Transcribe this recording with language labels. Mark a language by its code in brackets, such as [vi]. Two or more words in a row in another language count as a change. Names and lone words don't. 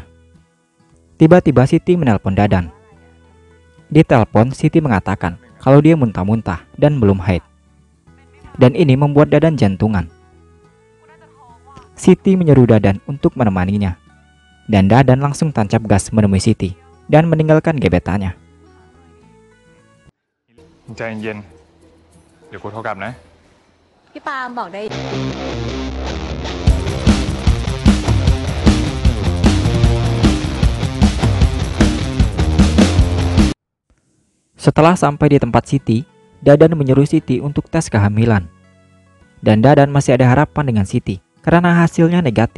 [id] Tiba-tiba Siti menelpon Dadan. Di telepon, Siti mengatakan kalau dia muntah-muntah dan belum haid. Dan ini membuat Dadan jantungan. Siti menyeru Dadan untuk menemaninya. Dan Dadan langsung tancap gas menemui Siti dan meninggalkan gebetannya. [th] ใจเย็นเดี๋ยวกูโทรกลับนะ พี่ปาล์มบอกได้ [id] Setelah sampai di tempat Siti, Dadan menyuruh Siti untuk tes kehamilan. Dan Dadan masih ada harapan dengan Siti karena hasilnya negatif.